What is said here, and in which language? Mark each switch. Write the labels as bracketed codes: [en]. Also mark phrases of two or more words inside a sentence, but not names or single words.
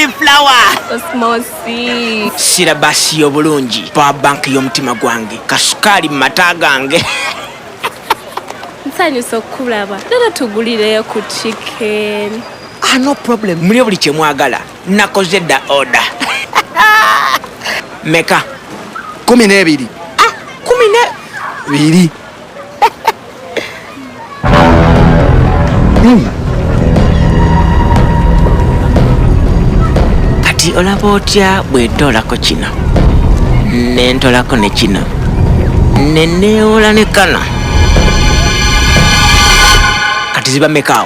[lg] Flower. Osmosi. Silabasi y'obulungi. [en] Power bank [lg] y'omutima gwange. Kasukali mu mata gange. Nsanyusa okulaba. Lero tugulireyo ku chicken. [en] No problem. [lg] Muli buli kye mwagala. Nakoze dda order. Meka? 12. 12. Kati olaba otya bw'etoolako kino n'entolako ne kino ne neewola ne kano kati ziba mekaawo.